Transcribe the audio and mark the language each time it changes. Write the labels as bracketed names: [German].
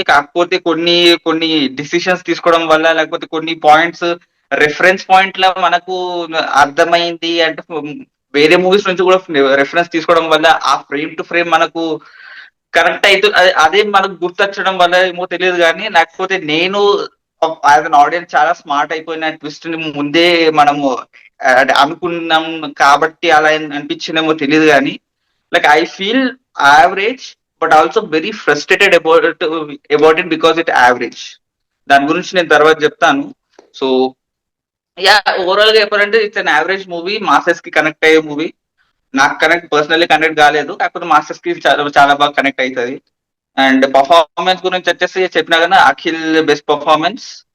[Telugu] కాకపోతే కొన్ని కొన్ని డిసిషన్స్ తీసుకోవడం వల్ల, లేకపోతే కొన్ని పాయింట్స్ రెఫరెన్స్ పాయింట్ లా మనకు అర్థమైంది అంటే, వేరే మూవీస్ నుంచి కూడా రెఫరెన్స్ తీసుకోవడం వల్ల ఆ ఫ్రేమ్ టు ఫ్రేమ్ మనకు కరెక్ట్ అయితే అదే మనకు గుర్తొచ్చడం వల్ల ఏమో తెలియదు. కానీ లేకపోతే నేను [English] as an audience [Telugu] చాలా స్మార్ట్ అయిపోయిన ట్విస్ట్ ని ముందే మనము అనుకున్నాం కాబట్టి అలా అనిపించిందేమో తెలియదు. [English] కానీ like I feel average but also very frustrated about it because it average. [Telugu] దాని గురించి నేను తర్వాత చెప్తాను. సో యా, ఓవరాల్ గా చెప్పాలంటే [English] It's an average movie. [Telugu] Masses కి కనెక్ట్ అయ్యే మూవీ. నాకు పర్సనల్లీ కనెక్ట్ కాలేదు, కాకపోతే మాస్టర్స్ కి చాలా చాలా బాగా కనెక్ట్ అవుతుంది. అండ్ పర్ఫార్మెన్స్ గురించి వచ్చేసి చెప్పినా కదా, అఖిల్ బెస్ట్ పర్ఫార్మెన్స్.